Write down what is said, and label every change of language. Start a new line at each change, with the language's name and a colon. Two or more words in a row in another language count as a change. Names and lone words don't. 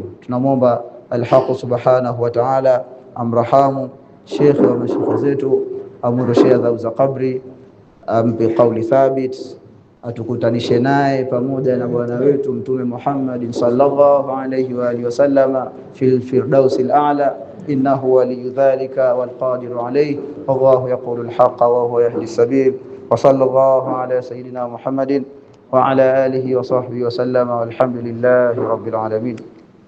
Swahili: Tunamwomba Al-Haq
Arabic: سبحانه وتعالى
Swahili: amrahamu Sheikh wa mashayikh zetu, amurshie za qabri, ampe kauli thabit, atukutanishe naye pamoja na bwana wetu Mtume Muhammad
Arabic: صلى الله عليه وعلى آله وسلم في الفردوس الأعلى، إنه ولي ذلك والقادر عليه. الله يقول الحق وهو يهدي السبيل. وصلى الله على سيدنا محمد وعلى آله وصحبه وسلم والحمد لله رب العالمين.